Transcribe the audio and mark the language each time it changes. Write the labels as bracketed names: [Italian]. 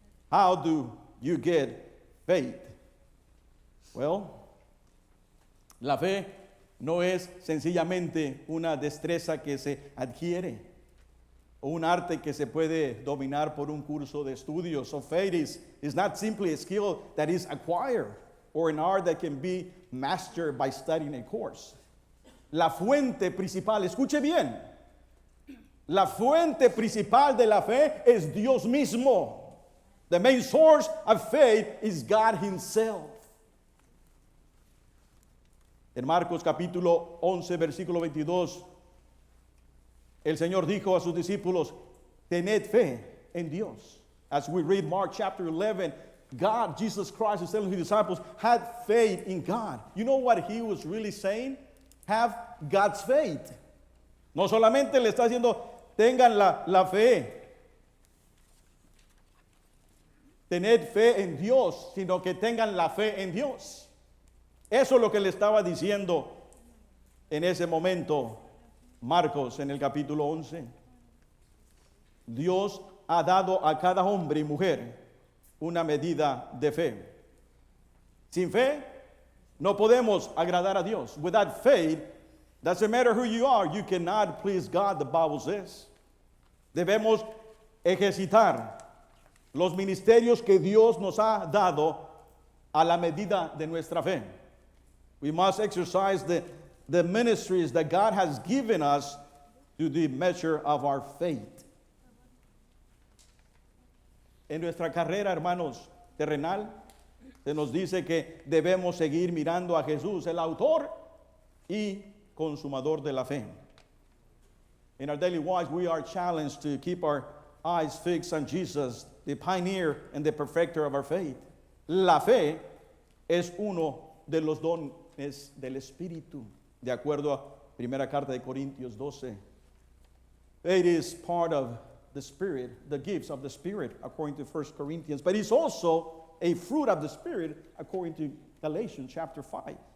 [English] How do you get faith? Well, [Spanish] la fe no es sencillamente una destreza que se adquiere o un arte que se puede dominar por un curso de estudios. [English] So faith is not simply a skill that is acquired or an art that can be mastered by studying a course. [Spanish] La fuente principal, escuche bien, la fuente principal de la fe es Dios mismo. [English] The main source of faith is God Himself. [Spanish] En Marcos capítulo 11, versículo 22, el Señor dijo a sus discípulos, tened fe en Dios. [English] As we read Mark chapter 11, God, Jesus Christ, is telling His disciples, had faith in God. You know what He was really saying? Have God's faith. [Spanish] No solamente le está diciendo, tengan la fe, tened fe en Dios, sino que tengan la fe en Dios. Eso es lo que le estaba diciendo en ese momento Marcos en el capítulo 11. Dios ha dado a cada hombre y mujer una medida de fe. Sin fe no podemos agradar a Dios. [English] Without faith, doesn't matter who you are, you cannot please God, the Bible says. [Spanish] Debemos ejercitar los ministerios que Dios nos ha dado a la medida de nuestra fe. [English] We must exercise the ministries that God has given us to the measure of our faith. [Spanish] En nuestra carrera, hermanos, terrenal, se nos dice que debemos seguir mirando a Jesús, el autor y consumador de la fe. [English] In our daily lives, we are challenged to keep our eyes fixed on Jesus, the pioneer and the perfecter of our faith. [Spanish] La fe es uno de los dones del Espíritu, de acuerdo a primera carta de Corintios 12. [English] Faith is part of the Spirit, the gifts of the Spirit, according to 1 Corinthians. But it's also a fruit of the Spirit according to Galatians chapter 5.